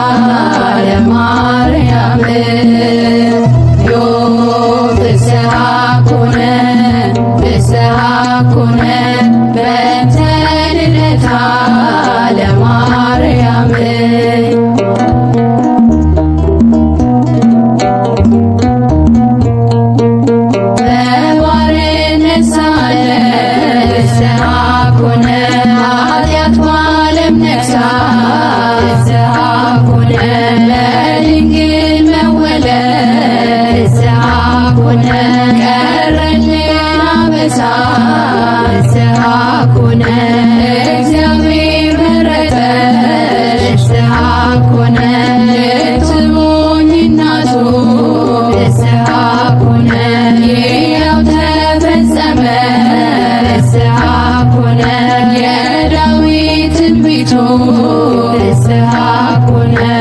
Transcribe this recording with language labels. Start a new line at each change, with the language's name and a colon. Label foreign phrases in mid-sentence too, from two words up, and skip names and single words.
Geez: ለማርያም ፍስሐ ኮነ በእንተ ልደታ ለማርያም
Amharic: በባርነት ሳለ
Geez: ፍስሐ ኮነ
Amharic: ኃጢአት በዓለም ነግሣ
Geez: ፍስሐ ኮነ ለድንግል መወለድ ፍስሐ ኮነ
Amharic: ቀረልን አበሳ
Geez: ፍስሐ ኮነ
Amharic: እግዚአብሔር መረጠሽ
Geez: ፍስሐ ኮነ
Amharic: ልትሆኚ እናቱ
Geez: ፍስሐ ኮነ
Amharic: ይኸው ተፈጸመ
Geez: ፍስሐ ኮነ
Amharic: የዳዊት ትንቢቱ
Geez: ፍስሐ ኮነ